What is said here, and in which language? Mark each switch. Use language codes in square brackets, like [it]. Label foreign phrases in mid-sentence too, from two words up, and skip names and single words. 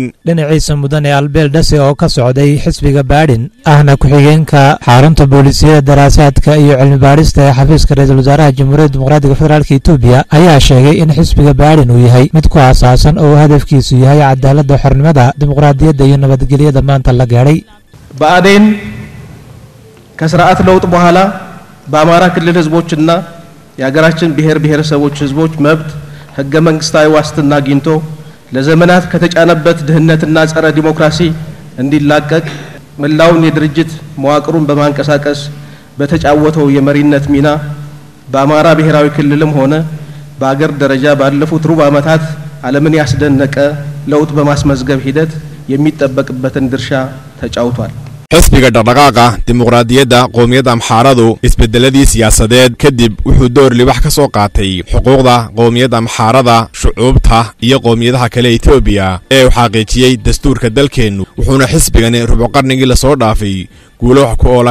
[so] dhinaciisa mudane Albeel Dhase oo ka socday xisbiga Baadhin ahna ku-xigeenka xarunta booliisiyada daraasaadka iyo cilmi baarista ee xafiiska ra'iisul wasaaraha Jamhuuriyadda Dimuqraadiga Federaalka Itoobiya ayaa sheegay in xisbiga Baadhin uu yahay mid ku aasaasan oo hadafkiisu yahay cadaaladda xornimada dimuqraadiyadda iyo nabadgelyada maanta la gaaray [am] ባዕዴን ከስርዓት ለውጥ በኋላ በአማራ ክልል ህዝቦችና የሀገራችን ብሔረሰቦች ህዝቦች መብት ህገ መንግስታዊ ዋስትና አግኝቶ ለዘመናት ከተጫነበት ድህነትና ጸረ ዲሞክራሲ እንዲላቀቅ መላውን የድርጅት መዋቅሩን በማንቀሳቀስ በተጫወተው የመሪነት ሚና በአማራ ብሔራዊ ክልልም ሆነ በአገር ደረጃ ባለፉት ሩብ ዓመታት ዓለምን ያስደነቀ ለውጥ በማስመዝገብ ሂደት የሚጠበቅበትን ድርሻ ተጫውቷል [so] xisbiga dhaqdhaqaaqa dimuqraadiyadda qoomiyadda amxaaradu isbedeladii siyaasadeed kadib wuxuu door libax ka soo qaatay xuquuqda qoomiyadda amxaarada shucuubta iyo qoomiyadaha kale Itoobiya ee uu xaqiijiyay dastuurka dalkeenu wuxuuna xisbigani rubuc qarnigii la soo dhaafay guulo wax ku oola